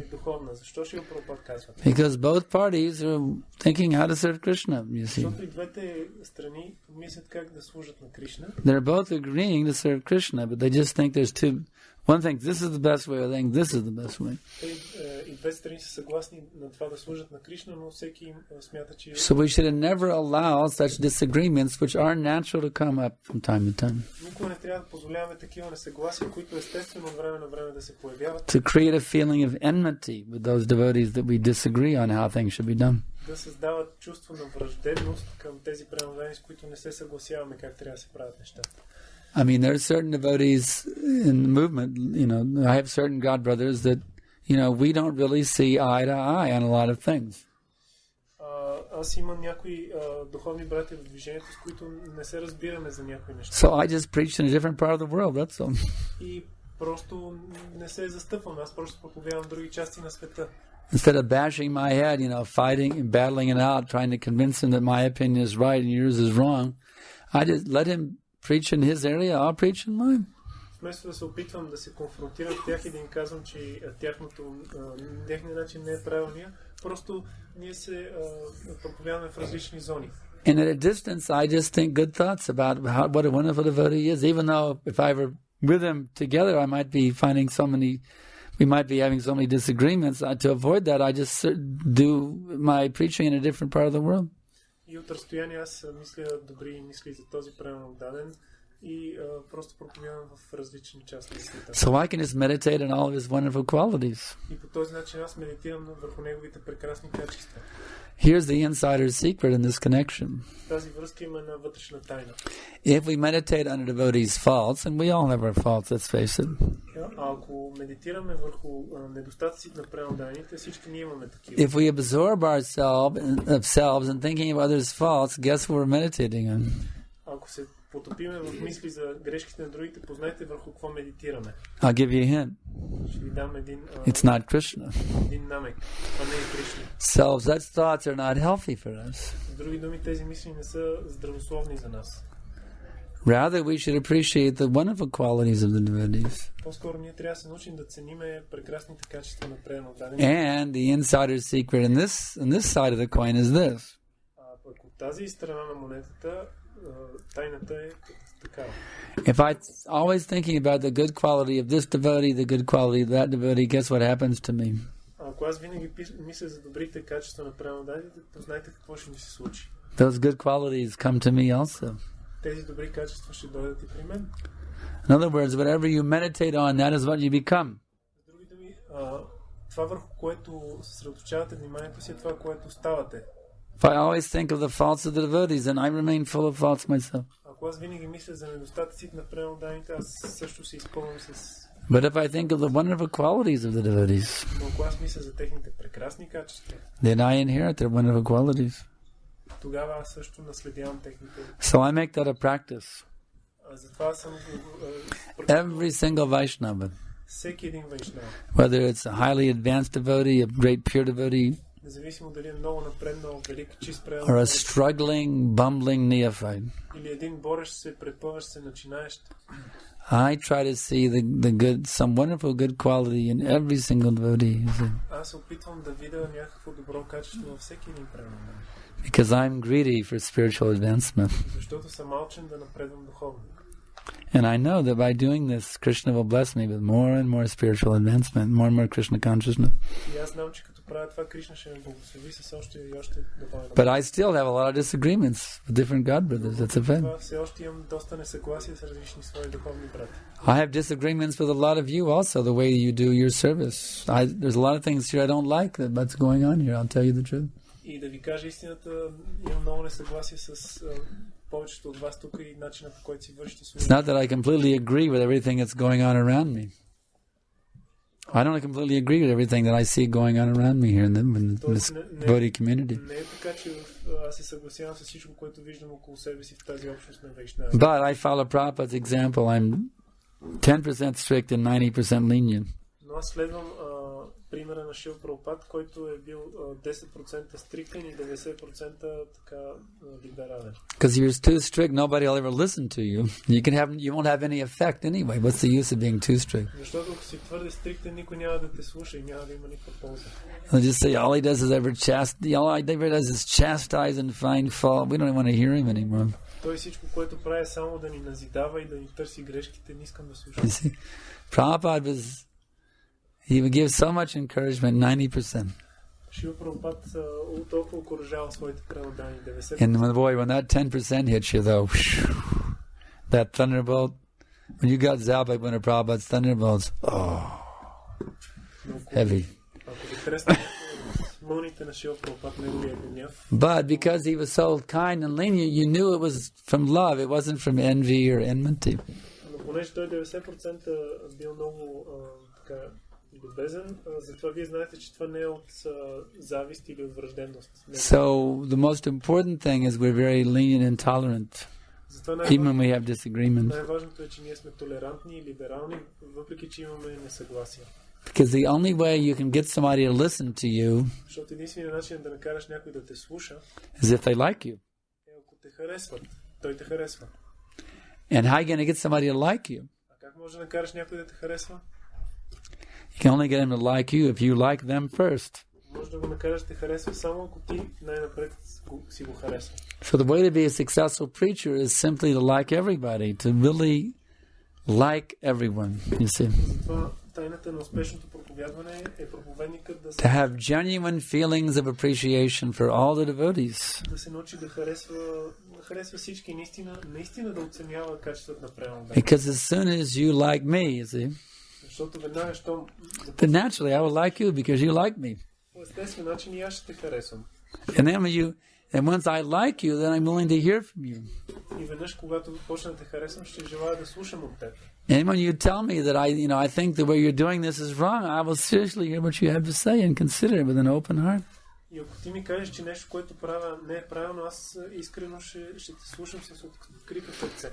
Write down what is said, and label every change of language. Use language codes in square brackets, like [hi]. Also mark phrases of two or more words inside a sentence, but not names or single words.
[en] Because both parties are thinking how to serve Krishna, you see. They're both agreeing to serve Krishna, but they just think there's two. One thinks this is the best way, or they think this is the best way. [bg] двете страни са съгласни на това да служат на Кришна, но всеки смята, че... [en] So we should never allow such disagreements which are natural to come up from time to time. [bg] Никога не трябва да позволяваме такива несъгласия, които естествено от време на време да се появяват. [en] To create a feeling of enmity with those devotees that we disagree on how things should be done. [bg] Да създават чувство на враждебност към тези преданодайни, с които не се съгласяваме как трябва да се правят нещата. [en] I mean, there are certain devotees in the movement, I have certain God brothers that, we don't really see eye to eye on a lot of things. [bg] Аз имам някои духовни братя в движението, с които не се разбираме за някои неща. [en] So I just preach in a different part of the world, that's all. [bg] И просто не се застъпвам, аз просто проповядвам в други части на света. [en] Instead of bashing my head, fighting and battling it out, trying to convince him that my opinion is right and yours is wrong, I just let him preach in his area, I'll preach in mine. [bg] Вместо да се опитвам да се конфронтирам с тях и да им казвам, че техният начин не е правилния, просто ние се проповядваме в различни зони. [en] And at a distance, I just think good thoughts about what a wonderful devotee is, even though if I were with him together, we might be having so many disagreements. To avoid that, I just do my preaching in a different part of the world. [bg] И от разстояние аз мисля добри мисли за този правилно даден и просто проповядвам в различни части на света. [en] So I can just meditate on all of his wonderful qualities. [bg] И по този начин аз медитирам върху неговите прекрасни качества. [en] Here's the insider's secret in this connection. [bg] Тази връзка има една вътрешна тайна. [en] If we meditate on a devotee's faults, and we all have our faults, let's face it. [bg] Ако медитираме върху недостатъците на преданодайните, всички ние имаме такива. [en] If we absorb ourselves in thinking of others' faults, guess what we're meditating on? [bg] Ако се потопиме в мисли за грешките на другите, познайте върху какво медитираме. [en] I'll give you a hint. [bg] Ще ви дам един [en] It's not Krishna. [bg] един намек. Това не е Кришна. [en] So such thoughts are not healthy for us. [bg] С други думи, тези мисли не са здравословни за нас. [en] Rather, we should appreciate the wonderful qualities of the devotees. [bg] По-скоро ние трябва да се научим да цениме прекрасните качества на преданодайните. [en] And the insider's secret in this side of the coin is this. [bg] Пък от тази страна на монетата, тайната е такава. [en] If I always thinking about the good quality of this devotee, the good quality of that devotee, guess what happens to me? [bg] Ако аз винаги мисля за добрите качества на преданодайните, познайте какво ще ми се случи. [en] Those good qualities come to me also. [bg] Тези добри качества ще дойдат и при мен. [en] In other words, whatever you meditate on, that is what you become. [bg] С други думи, това върху което съсредоточавате вниманието си е това, което ставате. [en] If I always think of the faults of the devotees, then I remain full of faults myself. [bg] Ако аз винаги мисля за недостатъците на преданодайните, аз също се изпълням с... [en] But if I think of the wonderful qualities of the devotees, [bg] Но ако аз мисля за техните прекрасни качества, [en] then I inherit their wonderful qualities. [bg] тогава аз също наследявам техните... [en] So I make that a practice. [bg] Затова съм... [en] Every single Vaishnava, [bg] Всеки един вайшнава, [en] whether it's a highly advanced devotee, a great pure devotee, [bg] независимо дали е много напреднал, велик, чист [en] or a [bg] преданодайник, [en] struggling, bumbling neophyte, [bg] или един борещ се, предпъващ се, начинаещ, [en] I try to see the good, some wonderful good quality in every single devotee. [bg] аз се опитвам да видя някакво добро качество във всеки един преданодайник. [en] Because I'm greedy for spiritual advancement. [bg] Защото съм алчен да напредвам духовно. [en] And I know that by doing this, Krishna will bless me with more and more spiritual advancement, more and more Krishna consciousness. [bg] И аз знам, че като правя това, Кришна ще ме благослови с още и още духовен. [en] But I still have a lot of disagreements with different God brothers. That's a fact. [bg] Все още имам доста несъгласие с различни свои духовни брати. [en] I have disagreements with a lot of you also, the way you do your service. There's a lot of things here I don't like that's going on here, I'll tell you the truth. [bg] И да ви кажа истината, имам много несъгласие с повечето от вас тук и начинът, по който си вършите [en] It's not that I completely agree with everything that's going on around me. I don't completely agree with everything that I see going on around me here in this devotee community. [bg] Не е така, че аз се съгласявам с всичко, което виждам около себе си в тази общност на вайшнави. [en] But I follow Prabhupada's example. I'm 10% strict and 90% lenient. [bg] Но аз следвам примера на Шрила Прабхупад, който е бил 10% стриктен и 90% така либерален. [en] Because if you're too strict, nobody will ever listen to you. You won't have any effect anyway. What's the use of being too strict? [bg] Защото ако си твърде стриктен, никой няма да те слуша и няма да има никаква полза. [en] They'll just say all he does is chastise and find fault. We don't even want to hear him anymore. [bg] Той всичко, което прави, само да ни назидава и да ни търси грешките, не искам да слушам. [en] You see, Prabhupada was He would give so much encouragement, 90%. [bg] Шила Прабхупад толкова окоръжава своите преводани, 90%. [en] And when that 10% hits you, though, that thunderbolt, when you got zapped by one of Prabhupada's thunderbolts, heavy. But because he was so kind and lenient, you knew it was from love, it wasn't from envy or enmity. [bg] Понеже той 90% бил много любезен, затова вие знаете, че това не е от завист или от враждебност. [en] So the most important thing is we're very lenient and tolerant, even when we have disagreements. [bg] Най-важното е, че ние сме толерантни и либерални, въпреки че имаме несъгласия. [en] Because the only way you can get somebody to listen to you [bg] Защото единственият начин да накараш някой да те слуша [en] is if they like you. [bg] е ако те харесват. Той те харесва. [en] And how are you going to get somebody to like you? [bg] А как може да накараш някой да те харесва? [en] You can only get them to like you if you like them first. [bg] Може да го накараш да те харесва само ако ти най-напред си го харесва. [en] So the way to be a successful preacher is simply to like everybody, to really like everyone, you see. [bg] Затова тайната на успешното проповядване е проповедникът да [en] To have genuine feelings of appreciation for all the devotees. [bg] да се научи да харесва всички, наистина да оценява качествата на превода. [en] Because as soon as you like me, you see, [bg] Защото веднага, щом [en] then naturally I will like you because you like me. [bg] по естествен начин и аз ще те харесвам. [en] And once I like you, then I'm willing to hear from you. [bg] И веднъж, когато почна да те харесвам, ще желая да слушам от теб. [en] And when you tell me that I think the way you're doing this is wrong, I will seriously hear what you have to say and consider it with an open heart. [bg] И ако ти ми кажеш, че нещо, което правя, не е правилно, аз искрено ще те слушам с открито сърце.